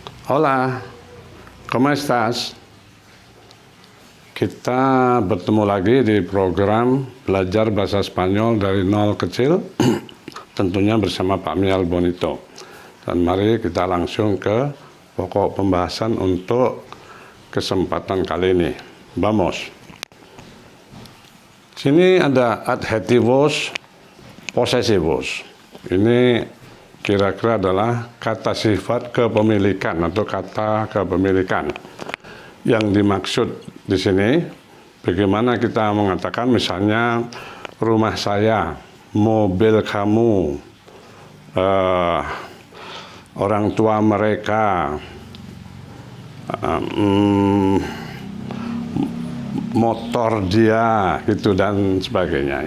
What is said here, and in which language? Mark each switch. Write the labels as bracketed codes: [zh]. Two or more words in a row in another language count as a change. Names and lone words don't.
[es] Hola, ¿cómo estás? [id] Kita bertemu lagi di program Belajar Bahasa Spanyol dari Nol Kecil, tentunya bersama Pak Mial Bonito. Dan mari kita langsung ke pokok pembahasan untuk kesempatan kali ini. Vamos. Sini ada [es] adjetivos posesivos. [id] Ini kira-kira adalah kata sifat kepemilikan atau kata kepemilikan. Yang dimaksud di sini, bagaimana kita mengatakan misalnya rumah saya, mobil kamu, orang tua mereka, motor dia, gitu dan sebagainya.